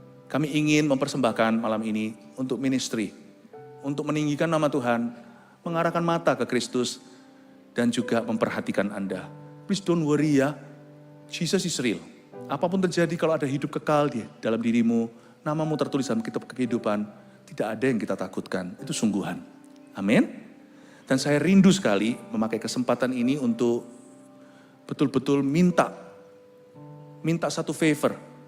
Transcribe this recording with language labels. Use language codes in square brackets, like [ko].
[id] Kami ingin mempersembahkan malam ini untuk ministry, untuk meninggikan nama Tuhan, mengarahkan mata ke Kristus, dan juga memperhatikan Anda. [en] Please don't worry ya, Jesus is real. [id] Apapun terjadi kalau ada hidup kekal di dalam dirimu, namamu tertulis dalam kitab kehidupan, tidak ada yang kita takutkan, itu sungguhan. Amin. Dan saya rindu sekali memakai kesempatan ini untuk betul-betul minta minta satu favor.